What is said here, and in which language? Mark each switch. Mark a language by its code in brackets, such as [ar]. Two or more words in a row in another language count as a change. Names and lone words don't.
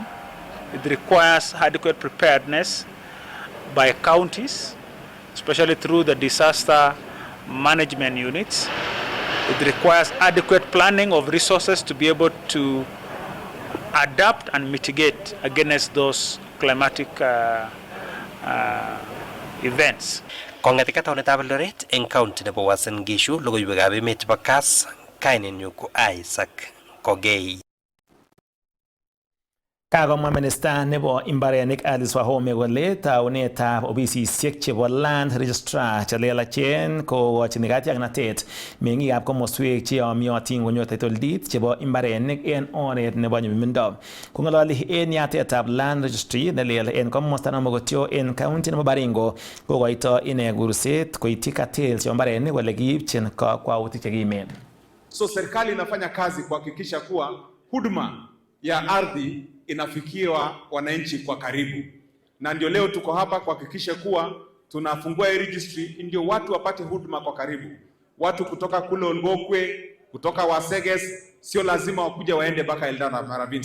[en] It requires adequate preparedness by counties, especially through the disaster management units. It requires adequate planning of resources to be able to adapt and mitigate against those climatic events. [kln] Kongetika taunetab Eldoret eng county nebo Uasin Gishu, logoiwekab emet chebo KASS, kainenyu ko Isaac Kogei. Kagomwa minista nebo imbarenik Alice Wahome kole taunetab ofisisiek chebo [en] land registrar [kln] chelelachen kokochin katiaknatet meng'ikab komoswek cheyomyotin konyor [en] title deed [kln] chebo imbarenik en oret nebo nyumnyumindo. Kong'ololi en yatetab [en] land registry [kln] nelel en komosta nebo Mogotio en county nebo Baringo, kokoito ine kurset koityi cartels chebo imbarenik kole kiipchin kakwautik chekimen. [sw] So serikali inafanya kazi kuhakikisha kuwa huduma ya ardhi inafikiwa wananchi kwa karibu, na ndio leo tuko hapa kuhakikisha kuwa tunafungua hii registry ndio watu wapate huduma kwa karibu. Watu kutoka kule Ongokwe, kutoka Waseges, sio lazima wakuja waende mpaka Eldara Maravini.